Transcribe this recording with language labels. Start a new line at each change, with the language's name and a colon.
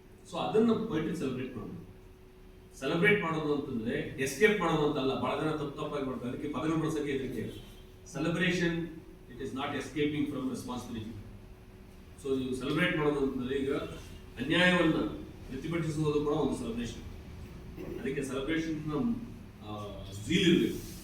Kannada: So ಅದನ್ನು poetry celebrate ಮಾಡೋದು ಅಂತಂದ್ರೆ ಎಸ್ಕೇಪ್ ಮಾಡೋದು ಅಂತಲ್ಲ. ಬಹಳ ಜನ ತಪ್ಪಾಗಿ ಮಾಡ್ತಾರೆ, ಅದಕ್ಕೆ ಪದಗಳು ಬಳಸಕ್ಕೆ ಹೆದರಿಕೆ.
English: celebration, it is not escaping from responsibility.
Kannada: So ನೀವು ಸೆಲೆಬ್ರೇಟ್ ಮಾಡೋದು ಅಂತಂದ್ರೆ ಈಗ ಅನ್ಯಾಯವನ್ನು ಪ್ರತಿಭಟಿಸುವುದು ಕೂಡ ಒಂದು ಸೆಲೆಬ್ರೇಷನ್. ಅದಕ್ಕೆ ಸೆಲೆಬ್ರೇಷನ್ ಝೀಲ್ ಇರಬೇಕು.